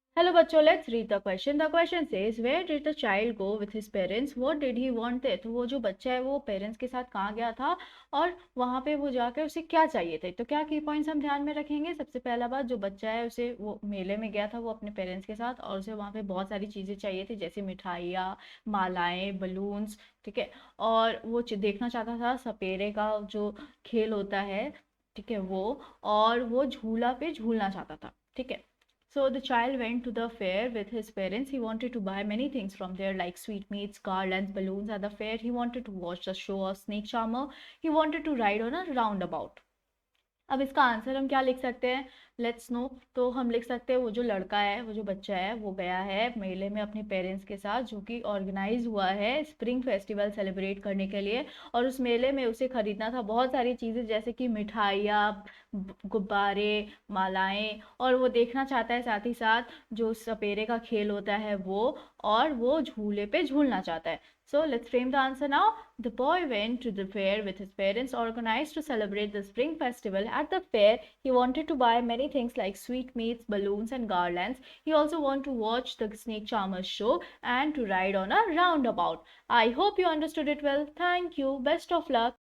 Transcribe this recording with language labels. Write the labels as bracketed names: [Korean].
[English] Hello बच्चों, let's read the question. The question says, where did the child go with his parents? What did he want? [Hindi] तो वो जो बच्चा है वो पेरेंट्स के साथ कहाँ गया था और वहाँ पे वो जाकर उसे क्या चाहिए थे। तो क्या की पॉइंट्स हम ध्यान में रखेंगे। सबसे पहला बात, जो बच्चा है उसे वो मेले में गया था वो अपने पेरेंट्स के साथ, और उसे वहाँ पे बहुत सारी चीज़ें चाहिए थी, जैसे मिठाइयाँ, मालाएं, बलून्स। ठीक है। और वो देखना चाहता था सपेरे का जो खेल होता है, ठीक है वो, और वो झूला पे झूलना चाहता था। ठीक है। [English] So the child went to the fair with his parents. He wanted to buy many things from there, like sweetmeats, garlands, balloons. At the fair, he wanted to watch the show of snake charmer. He wanted to ride on a roundabout. [Hindi] अब इसका answer हम क्या लिख सकते हैं, [English] Let's know. [Hindi] तो हम लिख सकते हैं वो जो लड़का है, वो जो बच्चा है, वो गया है मेले में अपने पेरेंट्स के साथ, जो कि ऑर्गेनाइज हुआ है स्प्रिंग फेस्टिवल सेलिब्रेट करने के लिए। और उस मेले में उसे खरीदना था बहुत सारी चीज़ें, जैसे कि मिठाइयाँ, गुब्बारे, मालाएं, और वो देखना चाहता है साथ ही साथ जो सपेरे का खेल होता है वो, और वो झूले पे झूलना चाहता है। [English] So let's frame the answer now. The boy went to the fair with his parents, organized to celebrate the spring festival. At the fair, he wanted to buy many things like sweetmeats, balloons, and garlands. He also wanted to watch the snake charmer's show and to ride on a roundabout. I hope you understood it well. Thank you. Best of luck.